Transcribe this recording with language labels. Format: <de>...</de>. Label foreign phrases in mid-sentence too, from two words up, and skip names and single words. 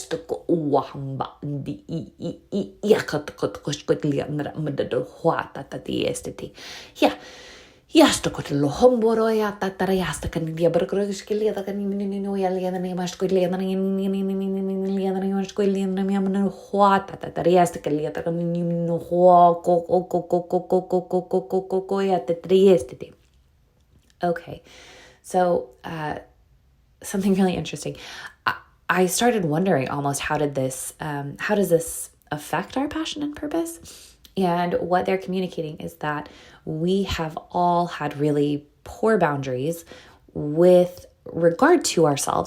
<en>to go wahamba di ya kat ko liandra madado hwata ta esteti ya Jasta kotelo homboro ja tatara jasta kan dia berkroiskeli ja kan ni ja liana ni maskoli ja ni liana ni maskoli ja ni amana huata tatara jasta kan ja ni no ho ko ja tatri. Okay. So something really interesting. I started wondering almost how does this affect our passion and purpose? And what they're communicating is that we have all had really poor boundaries with regard to ourselves.</en>